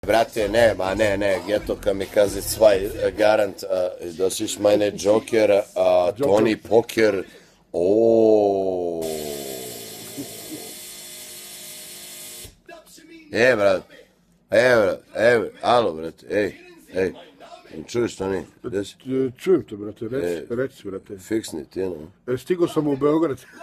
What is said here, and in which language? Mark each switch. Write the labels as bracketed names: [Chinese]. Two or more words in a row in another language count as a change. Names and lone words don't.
[Serbian] Brate, ne, [German] Ghetto Kamikaze 2, Garant, das ist meine Joker, Tony Poker, [Serbian] brat, alo, brate, ej, čuješ to ni? Čujem te, brate, reci, brate. Fiksni ti, no? Stigo sam u Beograd.